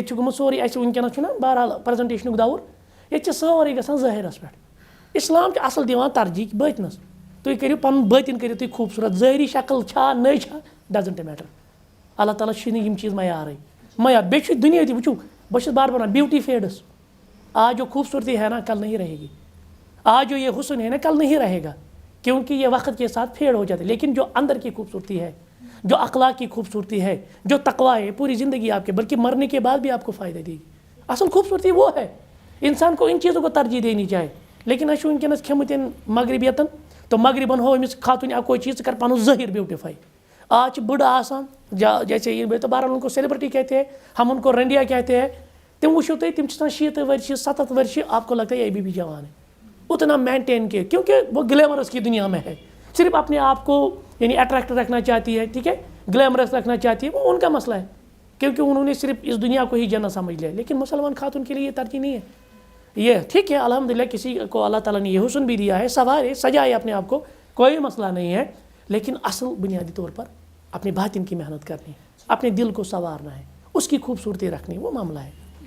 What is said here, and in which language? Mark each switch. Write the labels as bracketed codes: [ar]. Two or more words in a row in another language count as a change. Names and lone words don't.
[ks] چھُ گوٚمُت سورُے اَسہِ وٕنکیٚنَس چھُنہ بہرحال پرٛزَنٹیشنُک دور ییٚتہِ چھِ سورُے گژھان ظٲہِرَس پٮ۪ٹھ اِسلام چھُ اَصٕل دِوان ترجیح بٲطنَس تُہۍ کٔرِو پَنُن بٲطِن کٔرِو تُہۍ خوٗبصوٗرت ظٲہری شکٕل چھا نٔے چھا [en] doesn't matter [ks] اللہ تعالیٰ چھُنہٕ یِم چیٖز معیارٕے معیار بیٚیہِ چھُ دُنیا تہِ وٕچھو بہٕ چھُس بار بار وَنان [en] beauty fades [ur] آج جو خوبصورتی ہے نا کل نہیں رہے گی آج جو یہ حسن ہے نا کل نہیں رہے گا کیونکہ یہ وقت کے ساتھ فیڈ ہو جاتے لیکن جو اندر کی خوبصورتی ہے جو اخلاق کی خوبصورتی ہے جو تقویٰ ہے پوری زندگی آپ کے بلکہ مرنے کے بعد بھی آپ کو فائدہ دے گی اصل خوبصورتی وہ ہے انسان کو ان چیزوں کو ترجیح دینی چاہے [ks] لیکن اَسہِ چھُ وٕنکیٚنَس کھیٚمٕتۍ مغربیتن تو مغربن ہو أمِس خاتوٗنہِ اَکوے چیٖز ژٕ کر پَنُن ظٲہِر بیوٹِفاے آج چھِ بٕڑٕ آسان [ur] جیسے یہ تو بہرحال ان کو سیلبرٹی کہتے ہیں ہم ان کو رنڈیا کہتے ہیں [ks] تم وٕچھو تُہۍ تِم چھِ آسان 60 ؤرشہِ 70 ؤرشہِ [ur] آپ کو لگتا ہے یہ بھی جوان ہے اتنا مینٹین کیا کیونکہ وہ گلیمرس کی دنیا میں ہے صرف اپنے آپ کو یعنی اٹریکٹ رکھنا چاہتی ہے ٹھیک ہے گلیمرس رکھنا چاہتی ہے وہ ان کا مسئلہ ہے کیونکہ انہوں نے صرف اس دنیا کو ہی جنت سمجھ لیا لیکن مسلمان خاتون کے لیے یہ ترجیح نہیں ہے یہ ٹھیک ہے الحمدللہ کسی کو اللہ تعالیٰ نے یہ حسن بھی دیا ہے سوارے سجائے اپنے آپ کو کوئی مسئلہ نہیں ہے لیکن اصل بنیادی طور پر اپنے باطن کی محنت کرنی ہے اپنے دل کو سنوارنا ہے اس کی خوبصورتی رکھنی وہ معاملہ ہے